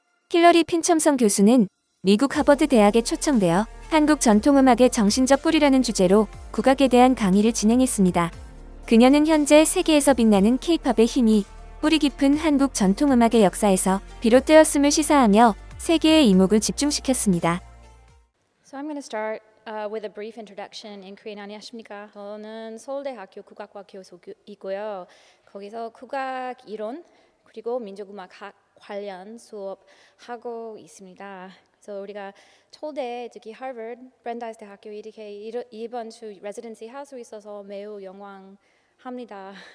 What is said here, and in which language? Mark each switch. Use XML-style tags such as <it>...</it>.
<ko>힐러리 핀첨성 교수는 미국 하버드 대학에 초청되어 한국 전통음악의 정신적 뿌리라는 주제로 국악에 대한 강의를 진행했습니다. 그녀는 현재 세계에서 빛나는 K-팝의 힘이 뿌리 깊은 한국 전통음악의 역사에서 비롯되었음을 시사하며 세계의 이목을 집중시켰습니다.</ko> <en>So I'm going to start with a brief introduction in Korean.</en> <ko>안녕하십니까? 저는 서울대학교 국악과 교수이고요. 거기서 국악 이론 그리고 민족음악학 관련 수업하고 있습니다. 그래서 우리가 서울대, 특히 하버드, 브랜다이스 대학교 이렇게 이번 주 레지던시 할 수 있어서 매우 영광합니다.</ko>